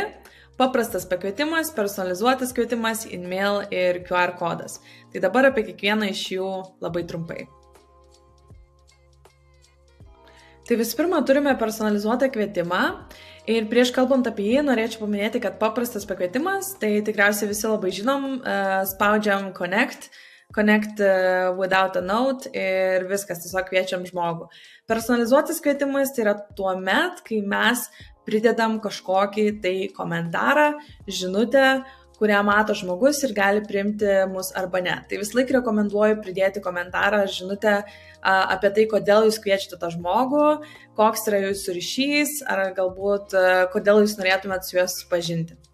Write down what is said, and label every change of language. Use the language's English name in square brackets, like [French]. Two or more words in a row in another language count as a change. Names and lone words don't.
[Lithuanian] Paprastas pakvietimas, personalizuotas kvietimas, in-mail ir QR kodas. Tai dabar apie kiekvieną iš jų labai trumpai. Tai visų pirma, turime personalizuotą kvietimą ir prieš kalbant apie jį norėčiau paminėti, kad paprastas pakvietimas, tai tikriausiai visi labai žinom, spaudžiam [English] connect without a note [Lithuanian] ir viskas, tiesiog kviečiam žmogų. Personalizuotas kvietimas tai yra tuo met, kai mes pridedam kažkokį tai komentarą, žinutę, kurią mato žmogus ir gali priimti mus arba ne. Tai vis laik rekomenduoju pridėti komentarą, žinutę apie tai, kodėl jūs kviečiate tą žmogų, koks yra jūsų ryšys, ar galbūt kodėl jūs norėtumėt su juo susipažinti.